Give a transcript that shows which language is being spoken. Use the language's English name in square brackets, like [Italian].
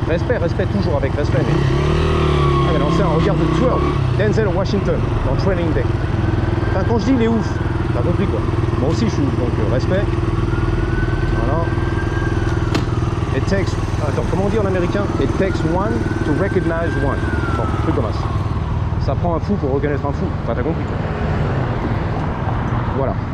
[French] Respect, toujours avec respect. Mais... Ah, mais non, c'est un regard de tueur. Denzel Washington, dans Training Day. Enfin, quand je dis il est ouf, t'as compris quoi. Moi aussi, je suis ouf, donc respect. Voilà. [English] It takes... [French] Attends, comment on dit en américain? [English] It takes one to recognize one. [French] Bon, truc comme ça. Ça prend un fou pour reconnaître un fou. Enfin, t'as compris. Voilà.